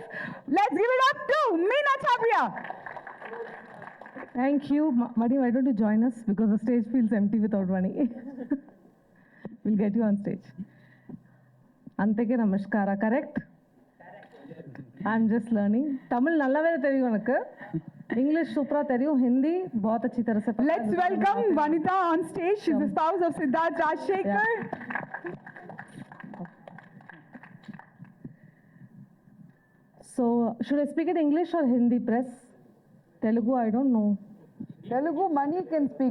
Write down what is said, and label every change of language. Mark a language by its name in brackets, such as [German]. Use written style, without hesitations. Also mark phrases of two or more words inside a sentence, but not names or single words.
[English] Let's give it up to Meena Chabbria. Thank you. Mani, why don't you join us? Because the stage feels empty without Mani. We'll get you on stage. [Kannada] ಅಂತೇಕೆ ನಮಸ್ಕಾರ, correct? [English] I'm just learning. [Tamil] தமிழ் நல்லா வேற தெரியும் எனக்கு. இங்கிலீஷ் சூப்பரா தெரியும். [Hindi] हिंदी बहुत अच्छी तरह से. [English] Let's welcome Vanita on stage. She's the spouse of Siddharth Rajsekar. So, should I speak in English or Hindi, press? Telugu, I don't know. Telugu, Mani can speak.